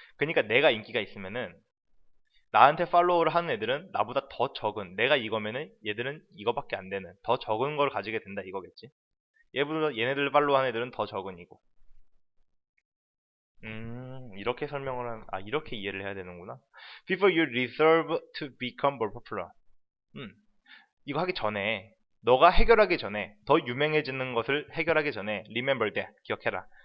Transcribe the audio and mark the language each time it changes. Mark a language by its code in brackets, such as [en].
[ko] 그러니까 내가 인기가 있으면은 나한테 팔로우를 하는 애들은 나보다 더 적은, 내가 이거면은 얘들은 이거밖에 안 되는 더 적은 걸 가지게 된다 이거겠지. 얘네들 팔로우 하는 애들은 더 적은 이고. 이렇게 이렇게 이해를 해야 되는구나. [en] Before you resolve to become more popular. [ko] 이거 하기 전에, 너가 해결하기 전에, 더 유명해지는 것을 해결하기 전에 [en] remember that, [ko] 기억해라.